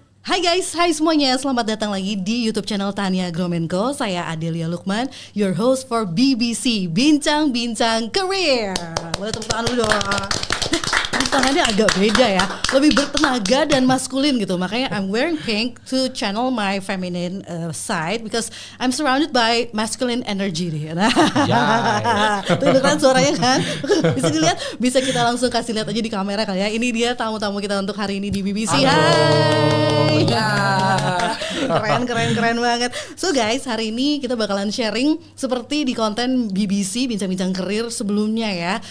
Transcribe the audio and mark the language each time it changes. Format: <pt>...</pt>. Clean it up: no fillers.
<id>Hai guys, hai semuanya, selamat datang lagi di YouTube channel Tania Gromenko. Saya Adelia Lukman,</id> <en>your host for</en> <id>BBC Bincang-Bincang Career. Boleh tepuk tangan dulu dong. Tangannya agak beda ya, lebih bertenaga dan maskulin gitu. Makanya</id> <en>I'm wearing pink to channel my feminine side because I'm surrounded by masculine energy nih.</en> <id>Nah, tuh kan suaranya kan, bisa dilihat, bisa kita langsung kasih lihat aja di kamera kali ya. Ini dia tamu-tamu kita untuk hari ini di BBC. Hai. Keren banget. So guys, hari ini kita bakalan sharing seperti di konten BBC Bincang-Bincang Karir sebelumnya ya.</id>